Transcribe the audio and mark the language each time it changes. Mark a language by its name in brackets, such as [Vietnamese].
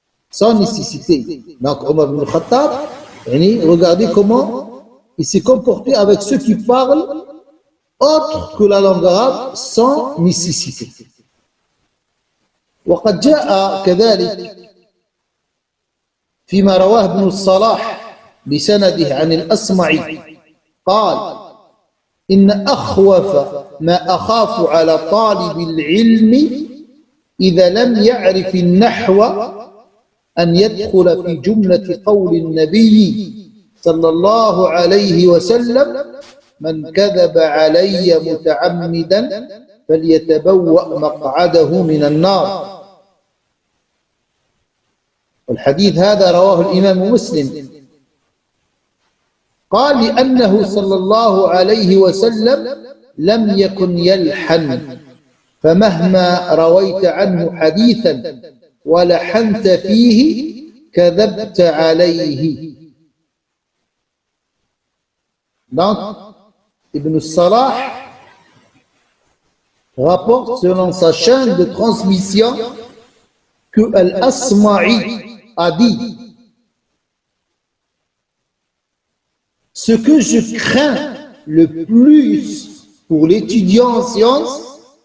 [French] Sans nécessité. Donc Omar ibn al-Khattab, regardez comment il s'est comporté avec ceux qui parlent autre que la langue arabe sans nécessité. [Arabic] وقد جاء كذلك فيما رواه ابن الصلاح بسنده عن الأصمعي قال: إن أخوف ما أخاف على طالب العلم إذا لم يعرف النحو أن يدخل في جملة قول النبي صلى الله عليه وسلم: من كذب علي متعمدا فليتبوأ مقعده من النار. والحديث هذا رواه الإمام مسلم. قال: لأنه صلى الله عليه وسلم لم يكن يلحن، فمهما رويت عنه حديثا ولحنت فيه كذبت عليه. [French] Donc, Ibn Salah rapporte selon sa chaîne de transmission que Al-Asma'i a dit: ce que je crains le plus pour l'étudiant en sciences,